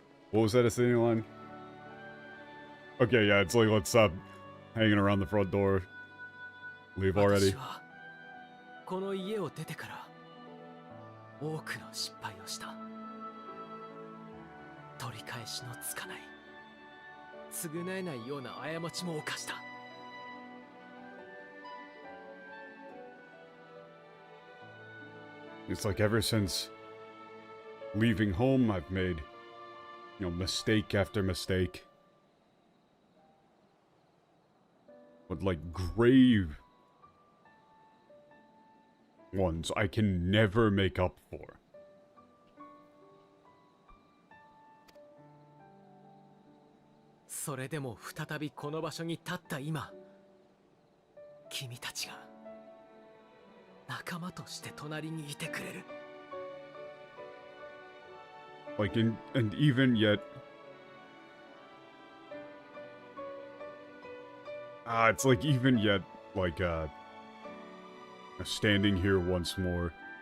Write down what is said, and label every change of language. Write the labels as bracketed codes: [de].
[en] What was that a sitting line? Okay, yeah, it's like, let's stop hanging around the front door. Leave already. [ja] 私はこの家を出てから多くの失敗をした。取り返しのつかない、償えないような過ちも犯した。 [en] It's like ever since leaving home, I've made, mistake after mistake. But like grave ones I can never make up for. [ja] それでも再びこの場所に立った今、君たちが仲間として隣にいてくれる。 [en] Like and even yet, it's like even yet, like standing here once more.